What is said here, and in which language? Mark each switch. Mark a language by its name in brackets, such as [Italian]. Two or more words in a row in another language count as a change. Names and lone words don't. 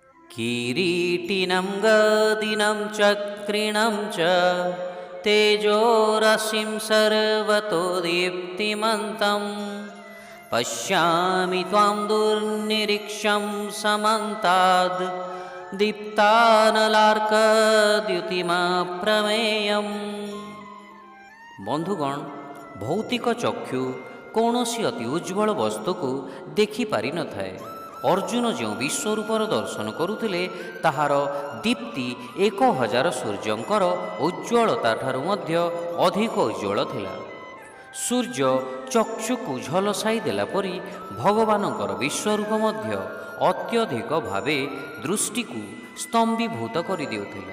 [Sanskrit] किरीटिनं गदिनं चक्रिणं च तेजोराशिं सर्वतो दीप्तिमन्तं पश्यामि त्वां दुर्निरीक्षं समन्ताद् दीप्तानलार्कद्युतिमप्रमेयम्। [Odia] ବନ୍ଧୁଗଣ, ଭୌତିକ ଚକ୍ଷୁ କୌଣସି ଅତି ଉଜ୍ଜ୍ୱଳ ବସ୍ତୁ କୁ ଦେଖି ପାରି ନ ଥାଏ। ଅର୍ଜୁନ ଯେ ବିଶ୍ୱରୂପର ଦର୍ଶନ କରୁଥିଲେ ତାହାର ଦୀପ୍ତି 1000 ସୂର୍ଯ୍ୟଙ୍କର ଉଜ୍ଜ୍ୱଳତା ଠାରୁ ମଧ୍ୟ ଅଧିକ ଉଜ୍ଜ୍ୱଳ ଥିଲା। ସୂର୍ଯ୍ୟ ଚକ୍ଷୁ କୁ ଝଲସାଇ ଦେଲା ପରି ଭଗବାନଙ୍କର ବିଶ୍ୱରୂପ ମଧ୍ୟ ଅତ୍ୟଧିକ ଭାବେ ଦୃଷ୍ଟି କୁ ସ୍ତମ୍ଭୀଭୂତ କରି ଦେଉଥିଲା।